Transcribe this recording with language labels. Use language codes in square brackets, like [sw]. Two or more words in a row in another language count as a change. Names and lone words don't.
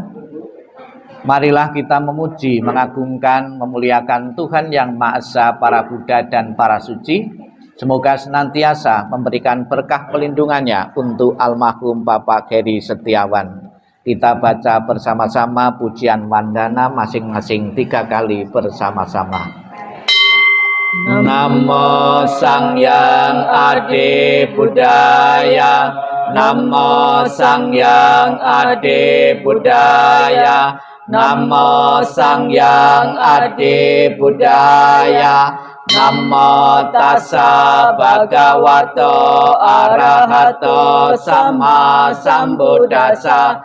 [id] Marilah kita memuji, mengagungkan, memuliakan Tuhan yang Maha Esa, para Buddha dan para suci. Semoga senantiasa memberikan berkah pelindungannya untuk almarhum Bapak Heri Setiawan. Kita baca bersama-sama pujian wandana masing-masing 3 kali bersama-sama. [pi] Namo Sangyang Adi Buddhaya, Namo Sangyang Adi Buddhaya, Namo Sangyang Adi Buddhaya, Namo Tassa Bhagavato Arahato Sama Sambuddhassa,